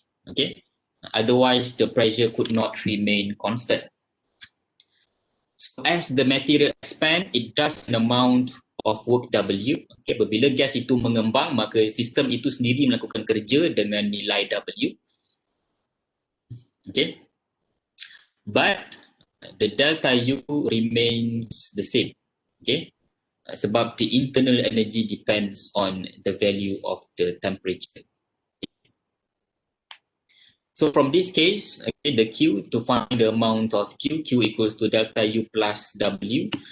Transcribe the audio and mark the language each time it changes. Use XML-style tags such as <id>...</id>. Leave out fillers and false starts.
<en>Okay, otherwise the pressure could not remain constant. So as the material expand, it does an amount of work W.</en> <ms>Okay, apabila gas itu mengembang, maka sistem itu sendiri melakukan kerja dengan nilai W.</ms> <en>Okay, but the delta U remains the same. Okay, sebab the internal energy depends on the value of the temperature. So from this case, okay, the Q, to find the amount of Q equals to delta U plus W.</en>